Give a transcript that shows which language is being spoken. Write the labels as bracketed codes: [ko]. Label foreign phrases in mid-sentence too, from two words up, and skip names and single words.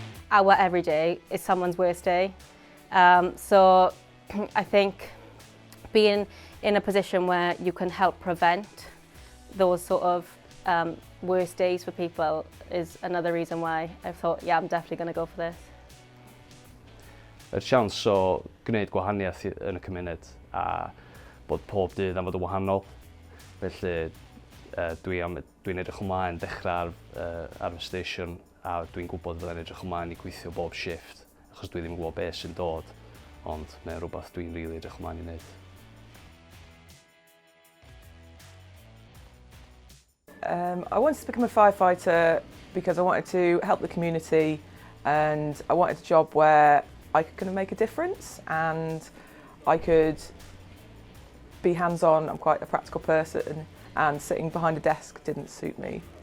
[en] our every day is someone's worst day. So I think being in a position where you can help prevent those sort of worst days for people is another reason why I thought, yeah, I'm definitely going to go for this. [cy] Y siawns o gwneud gwahaniaeth yn y cymuned a bod pob dydd am fod yn wahanol. Felly dwi'n edrych ymlaen dechrau ar y station a dwi'n gwybod fyddai'n edrych ymlaen i gweithio bob shift achos dwi ddim yn gwybod beth sy'n dod, ond mae'n rhywbeth dwi'n rili edrych ymlaen i wneud. [en] I wanted to become a firefighter because I wanted to help the community and I wanted a job where I could kind of make a difference and I could be hands-on. I'm quite a practical person and sitting behind a desk didn't suit me.